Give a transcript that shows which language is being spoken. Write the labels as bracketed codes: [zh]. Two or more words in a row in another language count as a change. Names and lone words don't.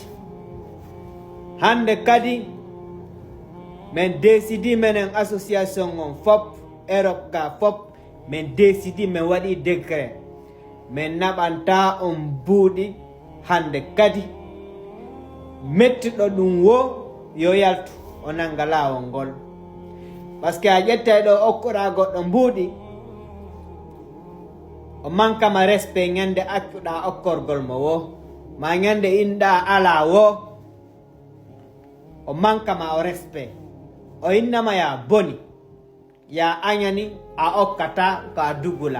[ff] Hande kadi men décidi menen association on fop Europe ga fop men décidi men waɗi décret men naɓanta on buuɗi hande kadi mettiɗo ɗum wo yo yaltu o nanga laawol ngol. [fr] Par ce que [ff] a ƴettay ɗo okkuɗa goɗɗo mbuuɗi o mankama respect ñande accuɗa okkorgol mo wo, ma ñande inɗa ala wo o mankama o respect, o innama ya boni, ya añani a okkata ko a dugula.